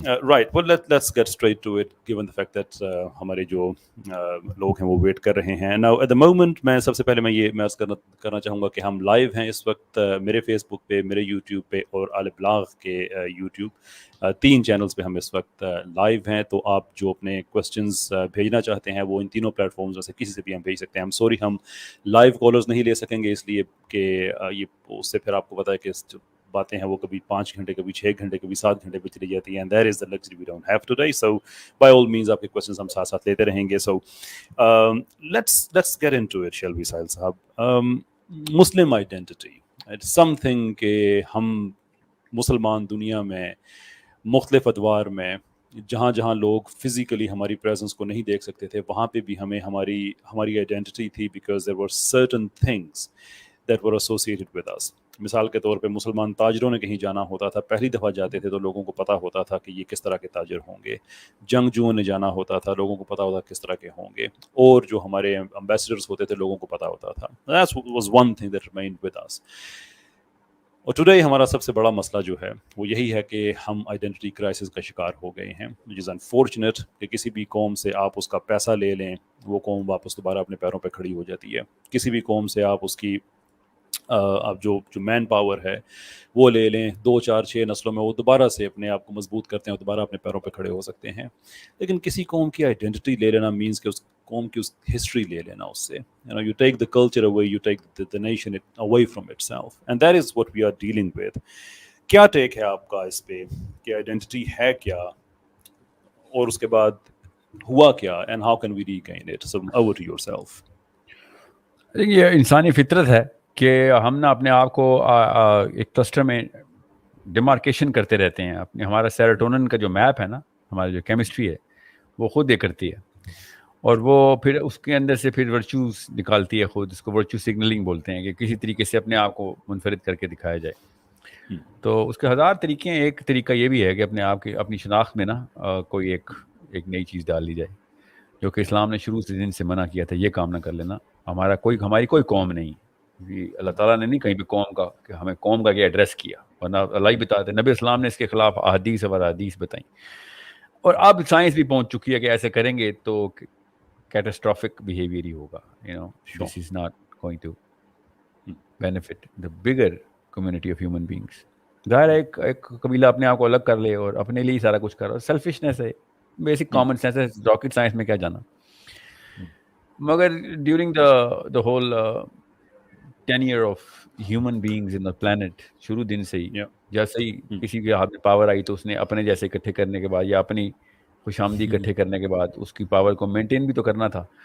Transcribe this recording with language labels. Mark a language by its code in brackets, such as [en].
[en] Right, well let's get straight to it, given the fact that [ur] ہمارے جو لوگ ہیں وہ ویٹ کر رہے ہیں. [en] Now at the moment [ur] میں سب سے پہلے میں یہ محسوس کرنا چاہوں گا کہ ہم لائیو ہیں اس وقت میرے فیس بک پہ, میرے یوٹیوب پہ اور البلاغ کے یوٹیوب, 3 چینلز پہ ہم اس وقت لائیو ہیں. تو آپ جو اپنے کوسچنز بھیجنا چاہتے ہیں وہ ان تینوں پلیٹ فارمز میں سے کسی سے بھی ہم بھیج سکتے ہیں. ہم سوری ہم لائیو کالرز نہیں لے سکیں گے, اس لیے کہ یہ اس سے پھر آپ کو پتہ ہے کہ باتیں ہیں وہ کبھی 5 گھنٹے, کبھی 6 گھنٹے, کبھی 7 گھنٹے پہ چلی جاتی ہیں. [en] And that is the luxury we don't have today. So by all means آپ کے questions [ur] ہم ساتھ ساتھ لیتے رہیں گے. [en] So let's get into it, shall we, Sahil sahab. Muslim identity, it's something [ur] کہ ہم مسلمان دنیا میں مختلف ادوار میں جہاں جہاں لوگ فزیکلی ہماری پریزنس کو نہیں دیکھ سکتے تھے, وہاں پہ بھی ہمیں ہماری آئیڈینٹی تھی, [en] because there were certain things that were associated with us. [ur] مثال کے طور پہ مسلمان تاجروں نے کہیں جانا ہوتا تھا, پہلی دفعہ جاتے تھے تو لوگوں کو پتہ ہوتا تھا کہ یہ کس طرح کے تاجر ہوں گے. جنگجوؤں نے جانا ہوتا تھا, لوگوں کو پتہ ہوتا کس طرح کے ہوں گے. اور جو ہمارے امبیسڈرز ہوتے تھے لوگوں کو پتہ ہوتا تھا. [en] That was one thing that remained with us. [ur] اور ٹوڈے ہمارا سب سے بڑا مسئلہ جو ہے وہ یہی ہے کہ ہم آئیڈینٹی کرائسس کا شکار ہو گئے ہیں, [en] which is unfortunate. [ur] کہ کسی بھی قوم سے آپ اس کا پیسہ لے لیں, وہ قوم واپس دوبارہ اپنے پیروں پہ کھڑی ہو جاتی ہے. کسی بھی قوم سے آپ اس کی اب جو مین پاور ہے وہ لے لیں, 2 4 6 نسلوں میں وہ دوبارہ سے اپنے آپ کو مضبوط کرتے ہیں اور دوبارہ اپنے پیروں پہ کھڑے ہو سکتے ہیں. لیکن کسی قوم کی آئیڈینٹی لے لینا مینس کہ اس قوم کی اس ہسٹری لے لینا اس سے. [en] You take the culture away, you take the nation away from itself, and that is what we are dealing with. [ur] کیا ٹیک ہے آپ کا اس پہ کہ آئیڈینٹی ہے کیا, اور اس کے بعد ہوا کیا, [en] and how can we regain it? So over to yourself. [ur] یہ انسانی فطرت ہے کہ ہم نا اپنے آپ کو ایک کلسٹر میں ڈیمارکیشن کرتے رہتے ہیں. اپنے ہمارا سیروٹونن کا جو میپ ہے نا, ہماری جو کیمسٹری ہے وہ خود یہ کرتی ہے, اور وہ پھر اس کے اندر سے پھر ورچوز نکالتی ہے خود. اس کو ورچو سگنلنگ بولتے ہیں, کہ کسی طریقے سے اپنے آپ کو منفرد کر کے دکھایا جائے. تو اس کے 1000 طریقے ہیں. ایک طریقہ یہ بھی ہے کہ اپنے آپ کی اپنی شناخت میں نا کوئی ایک نئی چیز ڈال لی جائے, جو کہ اسلام نے شروع سے دن سے منع کیا تھا. یہ کام نہ کر لینا. ہماری کوئی قوم نہیں, اللہ تعالیٰ نے نہیں کہیں بھی قوم کا کہ ہمیں قوم کا کیا ایڈریس کیا, ورنہ اللہ ہی بتاتے. نبی اسلام نے اس کے خلاف احادیث و حدیث بتائیں, اور اب سائنس بھی پہنچ چکی ہے کہ ایسے کریں گے تو کیٹاسٹرافک بیہیویئر ہی ہوگا. [en] This is not going to benefit the bigger community of human beings. [ur] ظاہر ہے ایک قبیلہ اپنے آپ کو الگ کر لے اور اپنے لیے ہی سارا کچھ کر رہا, سیلفشنس ہے, بیسک کامن سینس ہے. راکٹ سائنس میں کیا جانا. مگر during [en] the whole tenure of human beings in the planet, [ur] شروع دن سے ہی جیسے ہی کسی کے ہاتھ میں پاور آئی تو اس نے اپنے جیسے اکٹھے کرنے کے بعد یا اپنی خوش آمدی اکٹھے کرنے کے بعد اس کی پاور کو مینٹین بھی تو کرنا تھا.